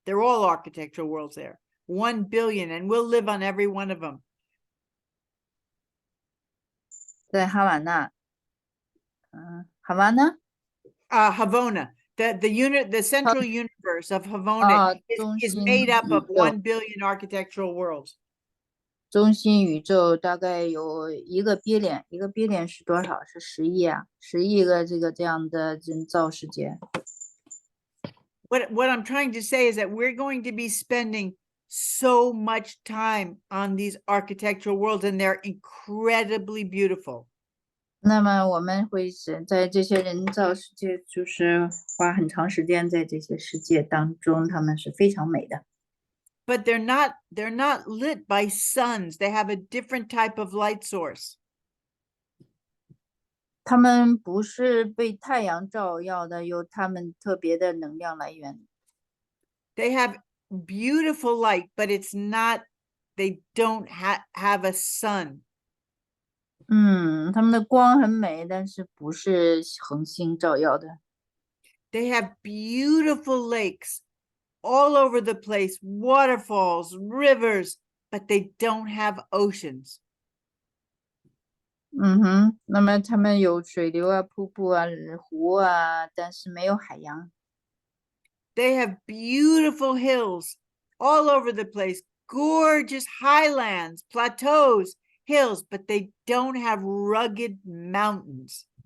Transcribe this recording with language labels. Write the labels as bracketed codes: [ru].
[en] They're all architectural worlds there. 1 billion, and we'll live on every one of them. [zh] 在哈瓦那 [en] Havona. The central universe of Havona is made up of 1 billion architectural worlds. [zh] 中心宇宙大概有1个 billion， 1个 billion 是多少？是10亿10亿个这样的人造世界。 [en] What I'm trying to say is that we're going to be spending so much time on these architectural worlds, and they're incredibly beautiful. [zh] 那么我们会在这些人造世界，就是花很长时间在这些世界当中，他们是非常美的。 [en] But they're not lit by suns. They have a different type of light source. [zh] 他们不是被太阳照耀的，有他们特别的能量来源。 [en] They have beautiful light, but they don't have a sun. [zh] 他们的光很美，但是不是恒星照耀的。 [en] They have beautiful lakes all over the place, waterfalls, rivers, but they don't have oceans. [zh] 那么他们有水流瀑布湖但是没有海洋。 [en] They have beautiful hills all over the place, gorgeous highlands, plateaus, hills, but they don't have rugged mountains.